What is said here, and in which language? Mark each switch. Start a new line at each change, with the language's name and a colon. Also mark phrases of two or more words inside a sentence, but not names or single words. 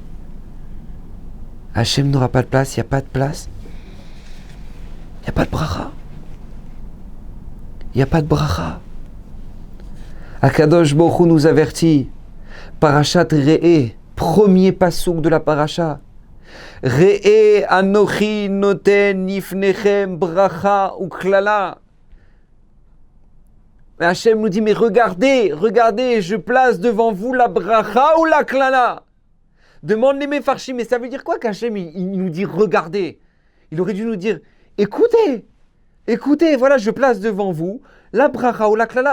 French: Hachem n'aura pas de place. Il n'y a pas de place. Il n'y a pas de bracha. Il n'y a pas de bracha.
Hebrew: הקדוש ברוך הוא
French: nous avertit. Parashat Re'eh, premier pasouk de la paracha.
Hebrew: ראה אנכי נותן לפניכם ברכה וקללה.
French: Hachem nous dit, mais regardez, je place devant vous la bracha ou la klala. Demande les Mefarshim, mais ça veut dire quoi qu'Hachem il nous dit regardez? Il aurait dû nous dire écoutez, voilà, je place devant vous la bracha ou la klala.